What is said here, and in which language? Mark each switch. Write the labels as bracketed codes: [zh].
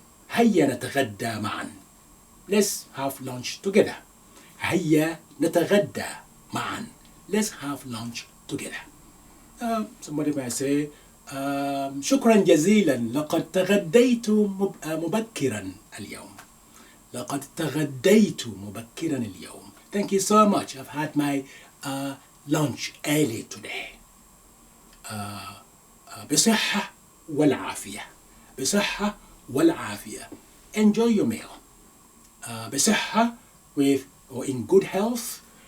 [ar] هيا نتغدى معا. [en] Let's have lunch together. [ar] هيا نتغدى معا. [en] Let's have lunch together. Somebody might say, [ar] شكرا جزيلا لقد تغديت مبكرا اليوم. لقد تغديت مبكرا اليوم. [en] Thank you so much. I've had my lunch early today. [ar] بصحة والعافية. بصحة والعافية. [en] Enjoy your meal. بصحة with or in good health.